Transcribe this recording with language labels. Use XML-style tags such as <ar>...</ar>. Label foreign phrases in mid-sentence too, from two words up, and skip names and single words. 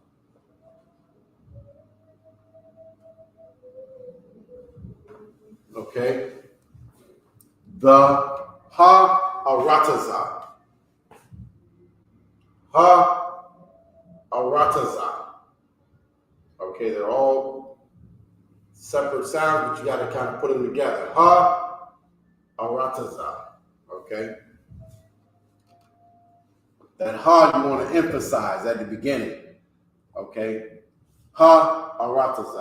<en>Okay? The ha arataza. Ha arataza. Okay, they're all separate sounds, but you got to kind of put them together. Ha arataza. Okay? That ha you want to emphasize at the beginning. Okay? Ha arataza.</en>